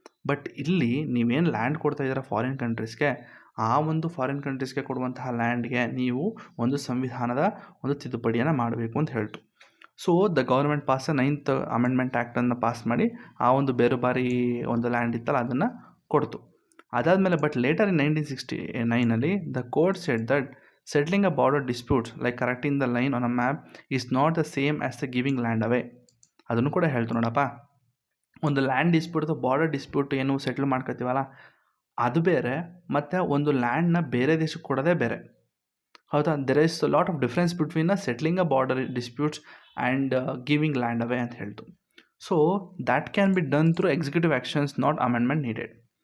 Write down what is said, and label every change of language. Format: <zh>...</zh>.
<kn>But ಇಲ್ಲಿ ನೀವೇನು land ಕೊಡ್ತಾ ಇದ್ದೀರಾ ಫಾರಿನ್ ಕಂಟ್ರೀಸ್ಗೆ, ಆ ಒಂದು ಫಾರಿನ್ ಕಂಟ್ರೀಸ್ಗೆ ಕೊಡುವಂತಹ ಲ್ಯಾಂಡ್ಗೆ ನೀವು ಒಂದು ಸಂವಿಧಾನದ ಒಂದು ತಿದ್ದುಪಡಿಯನ್ನು ಮಾಡಬೇಕು ಅಂತ ಹೇಳ್ತು.</kn> <en>so the government pass</en> <kn>9th amendment ಆ್ಯಕ್ಟನ್ನು pass ಮಾಡಿ ಆ ಒಂದು ಬೇರುಬಾರಿ ಒಂದು ಲ್ಯಾಂಡ್ ಇತ್ತಲ್ಲ ಅದನ್ನು ಕೊಡ್ತು. ಅದಾದಮೇಲೆ</kn> <en>But later in 1969 the court said that settling a border dispute like correcting the line on a map is not the same as the giving land away.</en> <kn>ಅದನ್ನು ಕೂಡ ಹೇಳ್ತು ನೋಡಪ್ಪ. ಒಂದು ಲ್ಯಾಂಡ್ ಡಿಸ್ಪ್ಯೂಟ್ ಅಥವಾ ಬಾರ್ಡರ್ ಡಿಸ್ಪ್ಯೂಟ್ ಏನು settle ಮಾಡ್ಕೊತೀವಲ್ಲ ಅದು ಬೇರೆ, ಮತ್ತು ಒಂದು ಲ್ಯಾಂಡ್ನ ಬೇರೆ ದೇಶಕ್ಕೆ ಕೊಡೋದೇ ಬೇರೆ. ಹೌದಾ.</kn> <en>there is lot of difference between settling a border disputes and giving land away</en> <kn>ಅಂತ ಹೇಳ್ತು.</kn> <en>So that can be done through executive actions, not amendment needed.</en>